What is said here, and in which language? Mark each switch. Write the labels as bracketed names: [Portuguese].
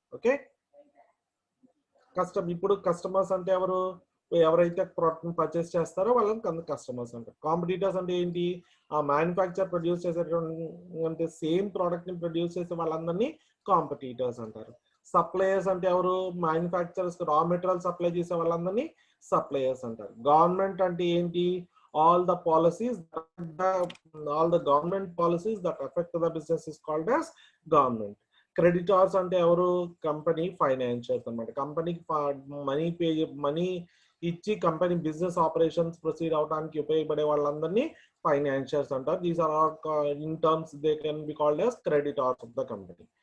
[Telugu] Okay, ఇప్పుడు customers అంటే ఎవరు, ఎవరైతే ప్రోడక్ట్ పర్చేస్ చేస్తారో వాళ్ళని కస్టమర్స్ అంటారు. కాంపిటీటర్స్ అంటే ఏంటి, ఆ మ్యానుఫ్యాక్చర్ ప్రొడ్యూస్ చేసేటువంటి సేమ్ ప్రోడక్ట్ ని ప్రొడ్యూస్ చేసే వాళ్ళందరినీ కాంపిటీటర్స్ అంటారు. సప్లయర్స్ అంటే ఎవరు, మ్యానుఫ్యాక్చరర్స్ రా మెటీరియల్ సప్లై చేసే వాళ్ళందరినీ సప్లయర్స్ అంటారు. గవర్నమెంట్ అంటే ఏంటి, [English] all the policies all the government policies that affect the business is called as government. [Telugu] Creditors అంటే ఎవరు, కంపెనీ ఫైనాన్షియల్స్ అన్నమాట. కంపెనీకి మనీ ఇచ్చి కంపెనీ బిజినెస్ ఆపరేషన్స్ ప్రొసీడ్ అవడానికి ఉపయోగపడే వాళ్ళందరినీ ఫైనాన్షియల్స్ అంటారు. [English] These are all in terms they can be called as creditors of the company.